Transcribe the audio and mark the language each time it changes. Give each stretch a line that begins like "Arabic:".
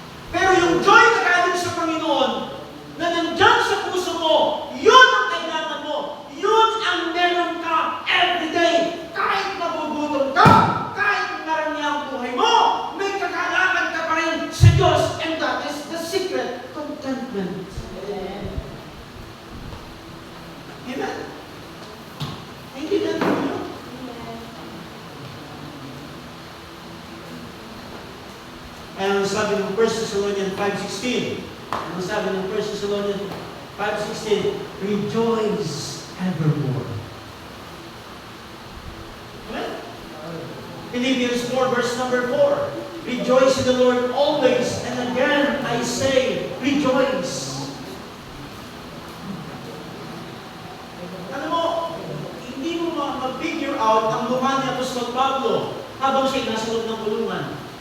Filipino: Pero yung joy na galing sa Panginoon, na nandyan sa puso mo, yun ang kailangan mo. Yun ang meron ka everyday. Kahit nagugutom ka, kahit marami ang buhay mo, may kakalakan ka pa rin sa Diyos.
English: And that is the secret, contentment.
Filipino: Amen? Hindi na ito yun. Ang sabi ng 1 Thessalonians 5:16, ang sabi ng 1 Thessalonians 5:16,
English: rejoice evermore. Amen? Philippians 4 verse number 4, rejoice in the Lord always, and again I say, rejoice.
Filipino: Alam mo, hindi mo mag-figure out ang mukha ni Apostol Pablo habang siya'y nasa loob ng kulungan.